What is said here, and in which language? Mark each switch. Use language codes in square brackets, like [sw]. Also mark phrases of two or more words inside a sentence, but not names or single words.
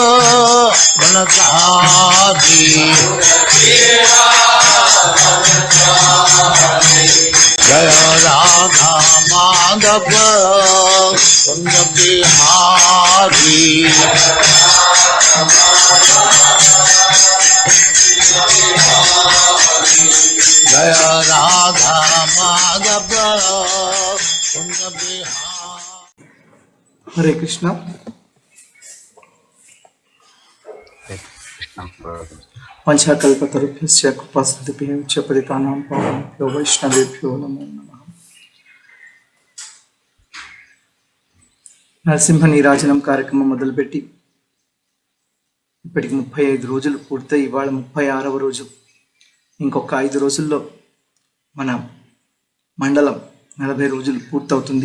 [hi] बनचारी जय राधा माधव कुंज बिहारी जय राधा माधव कुंज बिहारी। [sa] हरे कृष्ण। पंचाकल्पतरुभ्यश्च कृपासिद्धिभ्यश्च पतितानां पावनेभ्यो वैष्णवेभ्यो नमो नमः। [te] నరసింహ నీరాజనం కార్యక్రమం మొదలుపెట్టి ఇప్పటికి 35 రోజులు పూర్తయి ఇవాళ 36వ రోజు. ఇంకొక 5 రోజుల్లో మన మండలం 40 రోజులు పూర్తవుతుంది.